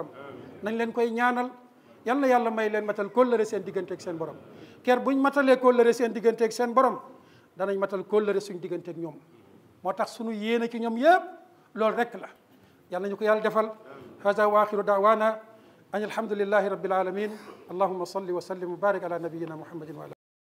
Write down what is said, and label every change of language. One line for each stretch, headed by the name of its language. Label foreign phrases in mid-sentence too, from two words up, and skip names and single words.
Wolof: nañ leen koy ñaanal, yal na yàlla may leen matal kóllëre seen diggante ak seen borom. ker buñ matalee kóllëre seen diggante ak seen borom, danañ matal kóllëre suñ diggante ak ñoom. moo tax sunu yéene ci ñoom yëpp loolu rek la. yal nañu ko yàlla defal.
Arabic: هذا وآخر دعوانا أن الحمد لله رب العالمين. اللهم صل وسلم وبارك على نبينا محمد وعلى